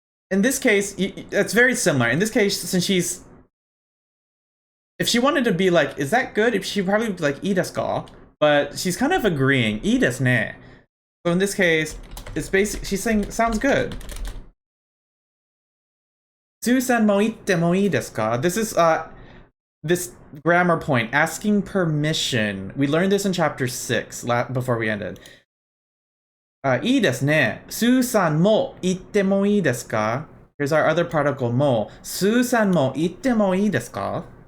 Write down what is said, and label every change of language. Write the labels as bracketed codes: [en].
[en] In this case, it's very similar. In this case, since if she wanted to be like, is that good? She probably would be like, [ja] いいですか? [en] But she's kind of agreeing, いいですね. So in this case, it's basically, she's saying, sounds good. [ja] スーさんも行ってもいいですか? [en] This is, this grammar point, asking permission. We learned this in chapter 6 before we ended. [ja] いいですね。スーさんも行ってもいいですか? [en] Here's our other particle も。 [ja] スーさんも行ってもいいですか?